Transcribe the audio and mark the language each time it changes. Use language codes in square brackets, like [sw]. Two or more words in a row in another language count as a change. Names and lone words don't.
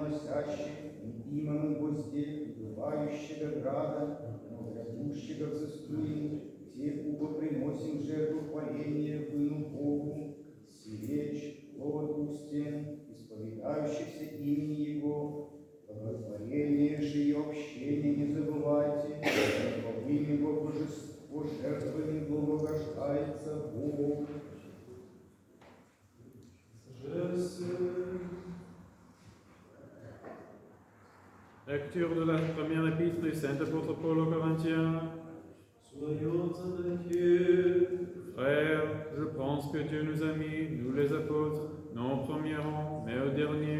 [cu] носящих, не имам его здесь, бывающего града, но грядущего взыскуем, те убо приносим жертву хваления выну Богу, сиречь, плод устен, исповедающихся имени Его, благотворение же и общение не забывайте, во имя Его божество жертвами благоугождается Бог. [fr] Lecture de la première épître du Saint apôtre Paul aux Corinthiens. Soyons avec Dieu. Frères, je pense que Dieu nous a mis, nous les apôtres, non au premier rang, mais au dernier.